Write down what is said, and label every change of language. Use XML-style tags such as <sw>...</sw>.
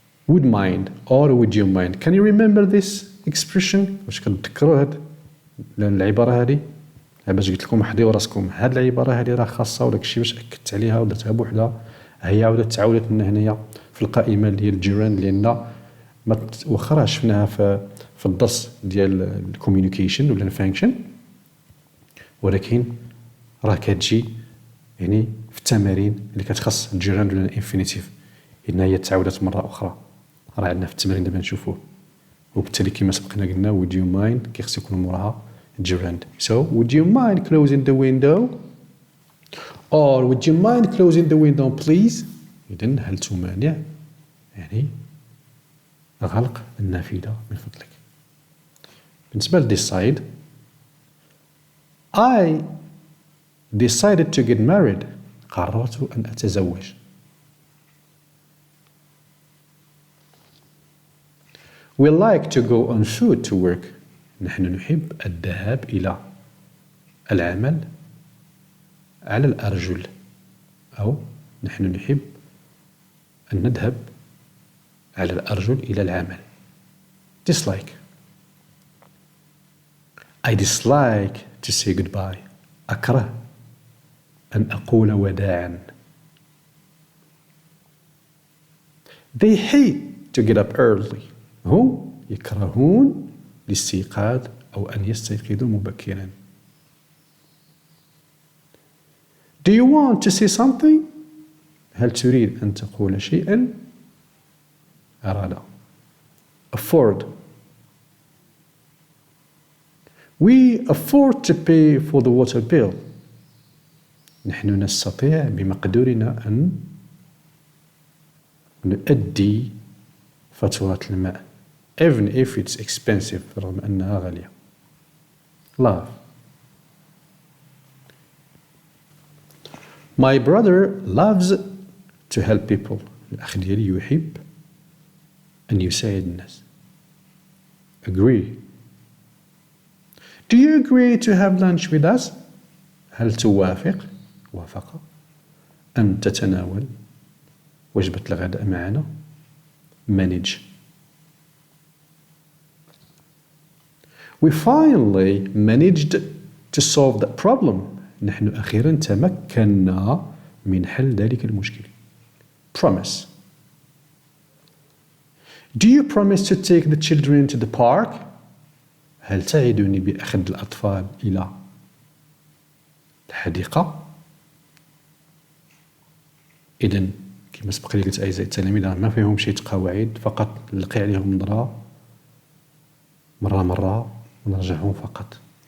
<en>Would mind or would you mind. Can you remember this expression?</en> <ar>واش كتذكروا هاد العبارة هذه؟ باش قلت لكم حضيوا راسكم هاد العبارة هذه راه خاصة وداك الشيء باش أكدت عليها ودرتها بوحدها هي عاودت تعاودت لنا هنايا في القائمة ديال الجيراند، لأن واخا راه شفناها في الدرس ديال الكوميونيكيشن ولا الفانكشن، ولكن راه كتجي يعني في التمارين اللي كتخص الجيراند ولا الانفينيتيف، لأن هي تعاودت مرة أخرى. راه عندنا في التمارين دابا نشوفوه، وبالتالي كما سبقنا قلنا</ar> <en>would you mind</en> <ar>كيخص يكون موراها gerund.</ar> <en>So would you mind closing the window or would you mind closing the window please.</en> <ar>إذن هل تمانع يعني غلق النافذة من فضلك.</ar> <en>بالنسبة ل decide I decided to get married</en> <ar>قررت أن أتزوج.</ar> <en>We like to go on foot to work</en> <ar>نحن نحب الذهاب إلى العمل على الأرجل، أو نحن نحب أن نذهب على الأرجل إلى العمل.</ar> <en>dislike I dislike to say goodbye</en> <ar>أكره أن أقول وداعا.</ar> <en>They hate to get up early</en> <ar>هم يكرهون الاستيقاظ أو أن يستيقظوا مبكرا.</ar> <en>Do you want to say something؟</en> <ar>هل تريد أن تقول شيئا؟ أراد.</ar> <en>Afford We afford to pay for the water bill</en> <ar>نحن نستطيع بمقدورنا أن نؤدي فاتورة الماء</ar> <en>even if it's expensive</en> <ar>رغم أنها غالية.</ar> <en>Love My brother loves to help people</en> <ar>الأخ ديالي يحب أن يساعد الناس.</ar> <en>Agree Do you agree to have lunch with us؟</en> <ar>هل توافق وافق أن تتناول وجبة الغداء معنا؟</ar> <en>Manage We finally managed to solve that problem</en> <ar>نحن أخيرا تمكنا من حل ذلك المشكل.</ar> <en>Promise Do you promise to take the children to the park؟</en> <ar>هل تعدني بأخذ الأطفال إلى الحديقة؟ إذن كما سبق لي قلت أعزائي التلاميذ ما فيهم شي قواعد، فقط نلقي عليهم نظرة مرة ونرجعهم فقط.</ar>